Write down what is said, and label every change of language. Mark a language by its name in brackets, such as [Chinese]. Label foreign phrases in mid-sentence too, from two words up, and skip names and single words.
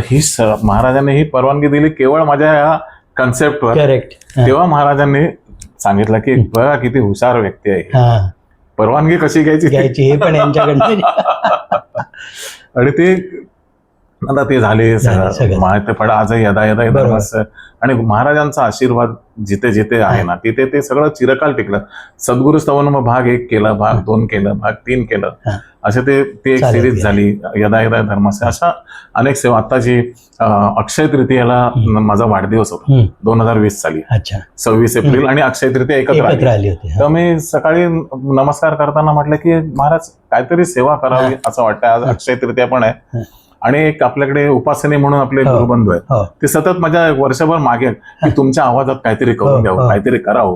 [Marathi] ही महाराजांनी ही परवानगी दिली केवळ माझ्या या कन्सेप्टवर. करेक्ट. तेव्हा महाराजांनी सांगितलं की बघा किती हुशार व्यक्ती आहे, परवानगी कशी घ्यायची हे पण यांच्याकडे. आणि ते आता ते झाले सगळं माहिती पड. आजही [Sanskrit] यदा यदा धर्मस्य [Marathi] आणि महाराजांचा आशीर्वाद जिथे जिथे आहे ना, तिथे ते सगळं चिरकाल टिकलं. सद्गुरु स्तवन मग भाग 1 केला, भाग 2 केलं, भाग 3 केलं, असे ते एक सिरीज झाली, [Sanskrit] यदा यदा धर्मस्य. [Marathi] अशा अनेक सेवा. आता जी अक्षय तृतीयेला माझा वाढदिवस होता 2020 साली, 26 एप्रिल, आणि अक्षय तृतीया एकत्र आली होती. तर मी सकाळी नमस्कार करताना म्हटलं की महाराज काहीतरी सेवा करावी असं वाटतं. आज अक्षय तृतीया पण आहे आणि एक आपल्याकडे उपासने म्हणून आपले गुरुबंधू आहेत, ते सतत माझ्या वर्षभर मागे की तुमच्या आवाजात काहीतरी करून द्यावं, काहीतरी करावं.